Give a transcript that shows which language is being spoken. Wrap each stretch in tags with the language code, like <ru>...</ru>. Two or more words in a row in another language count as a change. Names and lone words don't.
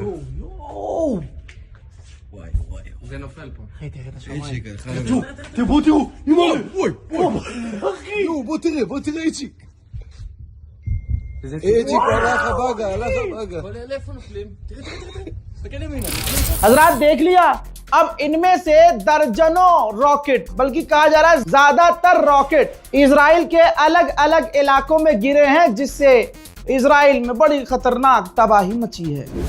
<he>יואו, וואי וואי. זה נופל פה. אחי, תראה את השמיים. איציק הלך הבאגה. תראו, וואי וואי וואי. אחי. בוא תראה איציק. איציק הלך הבאגה, הלך הבאגה. אבל לאיפה נופלים? תראה. תסתכל ימינה.</he> <hi>हजरात देख लिया। अब इनमें से दर्जनों रॉकेट, बल्कि कहा जा रहा है ज्यादातर रॉकेट इजराइल के अलग अलग इलाकों में गिरे हैं, जिससे इजराइल में बड़ी खतरनाक तबाही मची है।</hi>